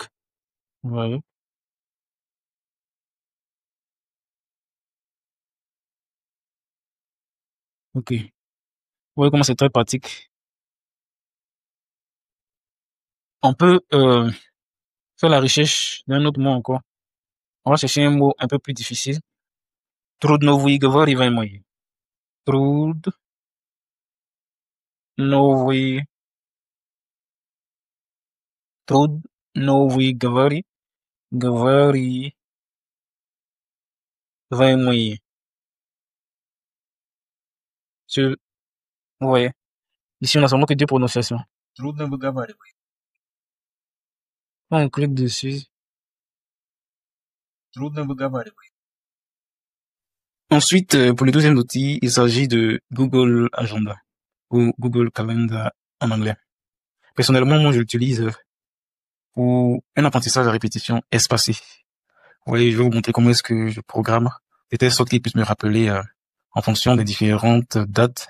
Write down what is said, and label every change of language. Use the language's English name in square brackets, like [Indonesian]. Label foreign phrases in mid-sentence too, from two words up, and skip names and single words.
[French] Vous voyez. OK. Vous voyez comment c'est très pratique. On peut faire la recherche d'un autre mot encore. On va chercher un mot un peu plus difficile. [Russian] Трудно выговариваемый мои. Трудно выговариваемый. [French] Vous voyez. Ici, on a seulement que 2 prononciations. [Russian] Трудно выговаривай. [French] Quand on clique dessus. [Russian] Трудно выговаривай. [French] Ensuite, pour le deuxième outil, il s'agit de Google Agenda ou Google Calendar en anglais. Personnellement, moi, je l'utilise pour un apprentissage à répétition espacée. Vous voyez, je vais vous montrer comment est-ce que je programme de telle sorte qu'il puisse me rappeler en fonction des différentes dates.